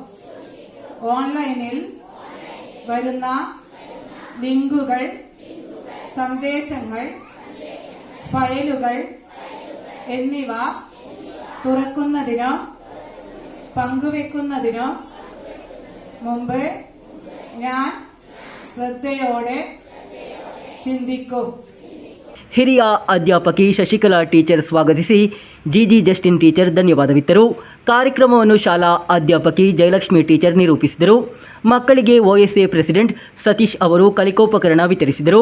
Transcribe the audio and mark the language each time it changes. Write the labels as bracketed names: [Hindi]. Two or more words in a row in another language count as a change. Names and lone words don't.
[Malayalam] ഓൺലൈനിൽ വരുന്ന ലിങ്കുകൾ, സന്ദേശങ്ങൾ, ഫയലുകൾ എന്നിവ തുറക്കുന്നതിനോ പങ്കുവെക്കുന്നതിനോ മുമ്പ് ഞാൻ ശ്രദ്ധയോടെ ಚಿಂದಿಕ್ಕು. [Kannada] ಹಿರಿಯ ಅಧ್ಯಾಪಕಿ ಶಶಿಕಲಾ ಟೀಚರ್ ಸ್ವಾಗತಿಸಿ ಜಿಜಿ ಜಸ್ಟಿನ್ ಟೀಚರ್ ಧನ್ಯವಾದವಿತ್ತರು. ಕಾರ್ಯಕ್ರಮವನ್ನು ಶಾಲಾ ಅಧ್ಯಾಪಕಿ ಜಯಲಕ್ಷ್ಮಿ ಟೀಚರ್ ನಿರೂಪಿಸಿದರು. ಮಕ್ಕಳಿಗೆ [English] OSA president [Kannada] ಸತೀಶ್ ಅವರು ಕಲಿಕೋಪಕರಣ ವಿತರಿಸಿದರು.